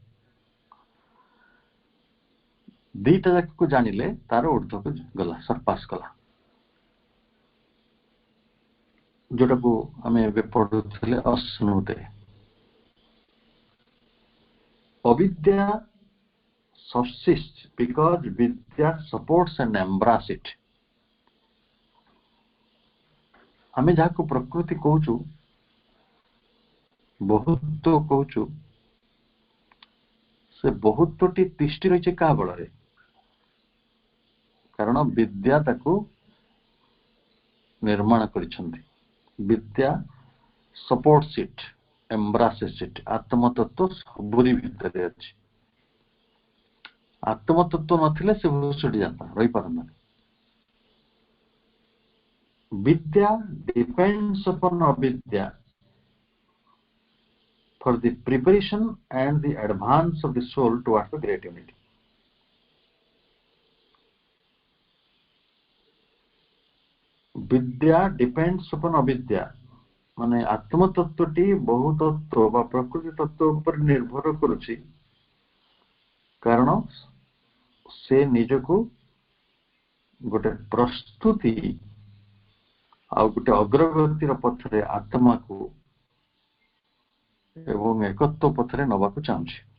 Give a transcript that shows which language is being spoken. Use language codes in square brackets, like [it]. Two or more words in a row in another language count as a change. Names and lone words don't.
[or] ଦିଟା ଯାକକୁ ଜାଣିଲେ ତାର ঊର୍ଧ୍ୱକୁ ଗଲା, ସରପାସ କଲା। ଯୋଉଟାକୁ ଆମେ ଏବେ ପଢୁଥିଲେ ଅଶ୍ନୁତେ। [en] ଅବିଦ୍ୟା subsists because vidya supports and embrace it. [or] ଆମେ ଯାହାକୁ ପ୍ରକୃତି କହୁଛୁ, ବହୁତ୍ୱ କହୁଛୁ, ସେ ବହୁତ୍ୱଟି ତିଷ୍ଠି ରହିଛି କାହା ବଳରେ? କାରଣ ବିଦ୍ୟା ତାକୁ ନିର୍ମାଣ କରିଛନ୍ତି। [en] ବିଦ୍ୟା supports it, embraces it. [or] ଆତ୍ମତତ୍ତ୍ୱ ସବୁରି ଭିତରେ ଅଛି। ଆତ୍ମତତ୍ତ୍ୱ ନଥିଲେ ସେ ଭୁଷୁଡ଼ି ଯାଆନ୍ତା, ରହିପାରନ୍ତାନି। [en] Vidya depends upon avidya for the preparation and the advance of the soul towards the great unity. Vidya depends upon avidya, [or] ମାନେ ଆତ୍ମତତ୍ତ୍ୱଟି ବହୁ ତତ୍ତ୍ୱ ବା ପ୍ରକୃତି ତତ୍ତ୍ୱ ଉପରେ ନିର୍ଭର କରୁଛି, କାରଣ ସେ ନିଜକୁ ଗୋଟେ ପ୍ରସ୍ତୁତି ଆଉ ଗୋଟେ ଅଗ୍ରଗତିର ପଥରେ ଆତ୍ମାକୁ ଏବଂ ଏକତ୍ୱ ପଥରେ ନବାକୁ ଚାହୁଁଛି।